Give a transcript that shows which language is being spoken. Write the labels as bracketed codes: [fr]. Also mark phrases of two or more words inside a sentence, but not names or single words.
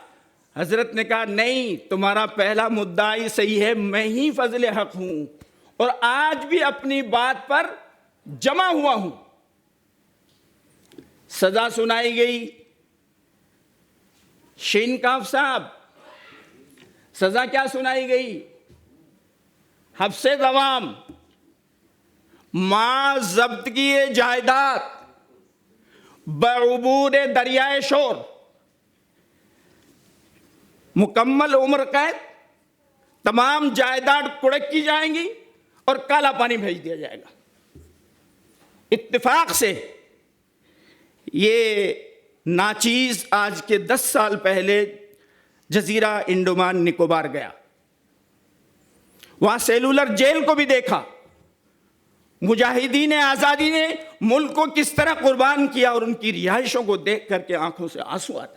[ur] حضرت نے کہا نہیں، تمہارا پہلا مدعی صحیح ہے، میں ہی فضل حق ہوں، اور آج بھی اپنی بات پر جمع ہوا ہوں۔ سزا سنائی گئی۔ شینکاف صاحب، سزا کیا سنائی گئی؟ حبس دوام، ما ضبط کیے جائیداد بعبور دریائے شور، مکمل عمر قید، تمام جائیداد کڑک کی جائیں گی اور کالا پانی بھیج دیا جائے گا۔ اتفاق سے یہ ناچیز آج کے 10 سال پہلے جزیرہ انڈمان نکوبار گیا، وہاں سیلولر جیل کو بھی دیکھا، مجاہدین آزادی نے ملک کو کس طرح قربان کیا، اور ان کی رہائشوں کو دیکھ کر کے آنکھوں سے آنسو آتا ہے۔